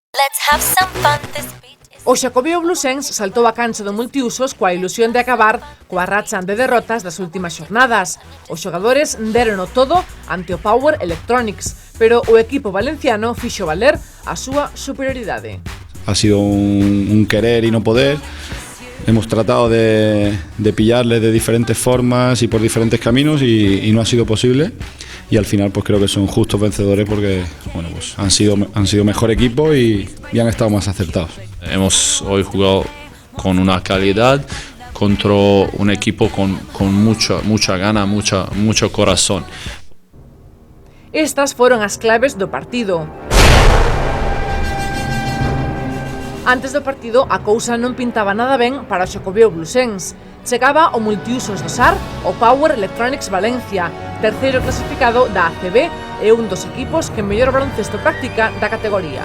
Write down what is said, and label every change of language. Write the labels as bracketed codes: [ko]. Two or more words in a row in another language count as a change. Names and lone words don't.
[gl] O Xacobeo Bluesense saltou a cancha do multiusos coa ilusión de acabar coa racha de derrotas das últimas xornadas. Os xogadores derono todo ante o Power Electronics, pero o equipo valenciano fixo valer a súa superioridade. [es] Ha sido un querer y no poder. Hemos tratado de pillarles de diferentes formas y por diferentes caminos y no ha sido posible. Y al final pues creo que son justos vencedores porque bueno, pues han sido mejor equipo y han estado más acertados. Hemos hoy jugado con una calidad contra un equipo con mucha gana, mucho corazón. [gl] Estas foron as claves do partido. Antes do partido, a cousa non pintaba nada ben para o Xacobeo Bluesense. Chegaba o multiusos do SAR, o Power Electronics Valencia, terceiro clasificado da ACB e un dos equipos que mellor baloncesto practica da categoría.